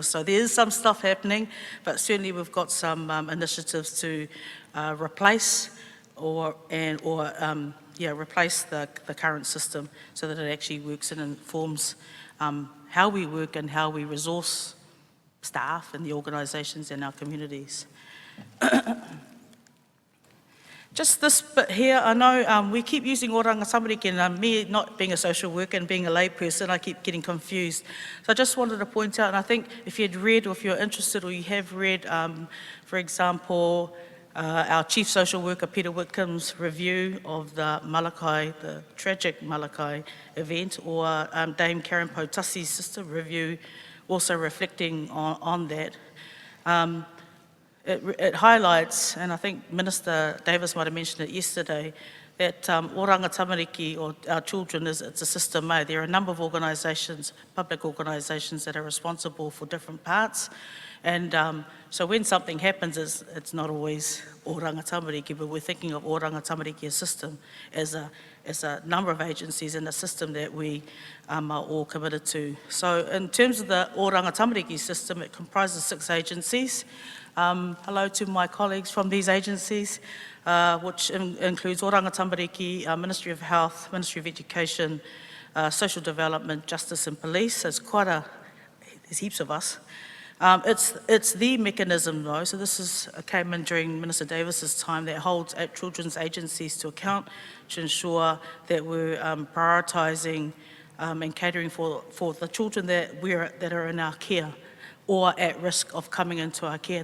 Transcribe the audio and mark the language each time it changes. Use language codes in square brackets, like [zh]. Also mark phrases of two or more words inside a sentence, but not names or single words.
[en] So there is some stuff happening, but certainly we've got some initiatives to replace replace the current system so that it actually works and informs how we work and how we resource staff and the organisations in our communities. Just this bit here, I know we keep using o rangatamariki, and me not being a social worker and being a layperson, I keep getting confused. So I just wanted to point out, and I think if you'd read or if you're interested or you have read, for example, our Chief Social Worker, Peter Whitcomb's review of the Malakai, the tragic Malakai event, or Dame Karen Potassi's sister review, also reflecting on that. It highlights, and I think Minister Davis might have mentioned it yesterday, that oranga tamariki, or our children, it's a system made. There are a number of organisations, public organisations, that are responsible for different parts. And so when something happens, it's not always oranga tamariki, but we're thinking of oranga tamariki as system, as a number of agencies and a system that we are all committed to. So in terms of the oranga tamariki system, it comprises 6 agencies. Hello to my colleagues from these agencies, which includes Oranga Tamariki, Ministry of Health, Ministry of Education, Social Development, Justice and Police. There's there's heaps of us. It's the mechanism though, so this came in during Minister Davis's time, that holds children's agencies to account to ensure that we're prioritising and catering for the children that are in our care or at risk of coming into our care.